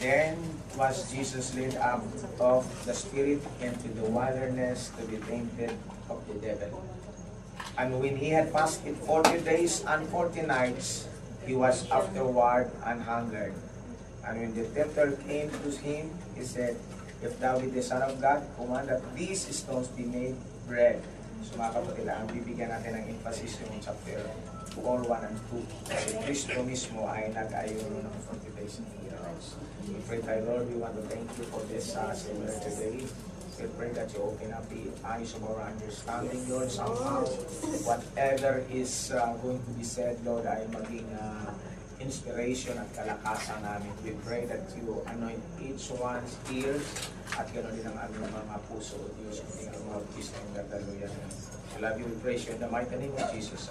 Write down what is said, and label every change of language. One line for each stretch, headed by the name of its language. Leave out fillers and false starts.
English: Then was Jesus led up of the Spirit into the wilderness to be tempted of the devil. And when he had fasted 40 days and 40 nights, he was afterward and hungered. And when the tempter came to him, he said, If thou be the Son of God, command that these stones be made bread.
Filipino: So mga kapatid, ang bibigyan natin ng emphasis yung chapter 4, 1 and 2. Kasi Kristo mismo ay nag-ayuno ng
English: 40 days and 40 nights. We pray tayo, Lord, we want to thank you for this seminar today. We pray that you open up the eyes of our understanding, Lord, somehow. Whatever is going to be said, Lord,
Filipino: ay maging inspiration at kalakasan namin.
English: We pray that you anoint each one's ears
Filipino: at gano'n din ang aming mga puso, Diyos, kundi ang mga Kristo ang gagaluyan.
English: I love you, we praise you in the mighty name of Jesus.